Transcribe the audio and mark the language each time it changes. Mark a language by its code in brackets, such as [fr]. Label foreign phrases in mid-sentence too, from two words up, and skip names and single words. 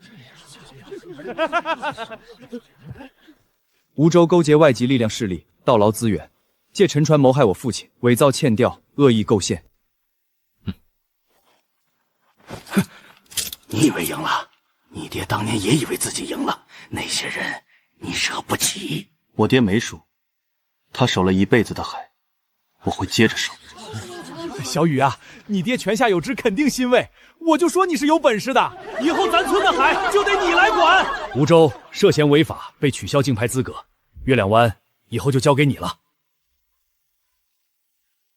[zh] 梧州勾結外籍力量勢力，盜撈資源，借沉船謀害我父親，偽造欠調，惡意構陷。哼，你以為贏了？你爹當年也以為自己贏了。那些人你惹不起。我爹沒輸，他守了一輩子的海，我會接着守。小雨啊，你爹泉下有知，肯定欣慰。我就說你是有本事的，以後咱村的海就得你來管。梧州涉嫌違法，被取消競拍資格，月亮灣以後就交給你了。